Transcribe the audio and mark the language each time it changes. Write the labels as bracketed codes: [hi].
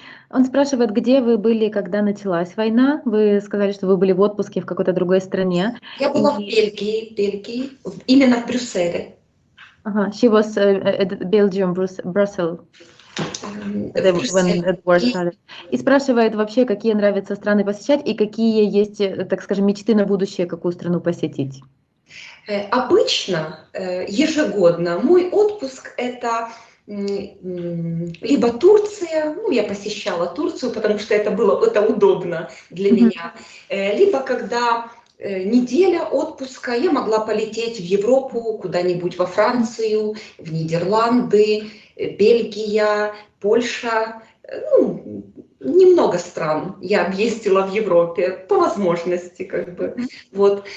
[ru] Он спрашивает, где вы были, когда началась война? Вы сказали, что вы были в отпуске в какой-то другой стране. Я была в Бельгии, именно в Брюсселе. Ага, [en] she was at Belgium, Brussels. When the war started. [ru] И спрашивает вообще, какие нравятся страны посещать и какие есть, так скажем, мечты на будущее, какую страну посетить. Обычно, ежегодно, мой отпуск это либо Турция, ну я посещала Турцию, потому что это удобно для меня, либо когда неделя отпуска, я могла полететь в Европу, куда-нибудь во Францию, в Нидерланды, Бельгия, Польша, ну, немного стран я объездила в Европе, по возможности, как бы. Вот.